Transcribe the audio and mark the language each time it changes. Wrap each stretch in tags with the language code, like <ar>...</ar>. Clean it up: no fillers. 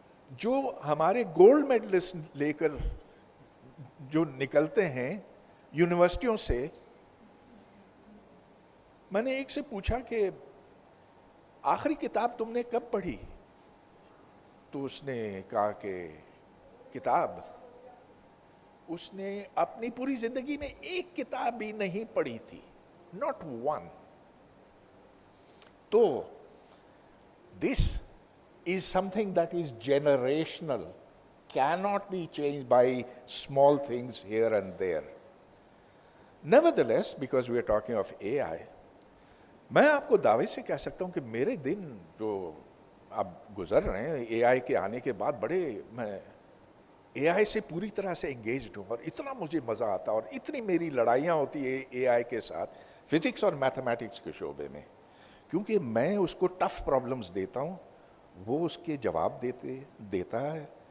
<ur>جو ہمارے gold medalist لے کر جو نکلتے ہیں یونیورسٹیوں سے، میں نے ایک سے پوچھا کہ آخری کتاب تم نے کب پڑھی؟ تو اس نے کہا کہ کتاب اس نے اپنی پوری زندگی میں ایک کتاب بھی نہیں پڑھی تھی،</ur> <en>not one.</en> <ur>تو</ur> <en>this is something that is generational, cannot be changed by small things here and there. Nevertheless, because we are talking of AI,</en> <ur>میں آپ کو دعوے سے کہہ سکتا ہوں کہ میرے دن جو اب گزر رہے ہیں AI کے آنے کے بعد، بڑے میں AI سے پوری طرح سے انگیجڈ ہوں، اور اتنا مجھے مزہ آتا، اور اتنی میری لڑائیاں ہوتی ہے AI کے ساتھ فزکس اور میتھمیٹکس کے شعبے میں، کیونکہ میں اس کو ٹف پرابلمز دیتا ہوں، وہ اس کے جواب دیتا ہے.</ur>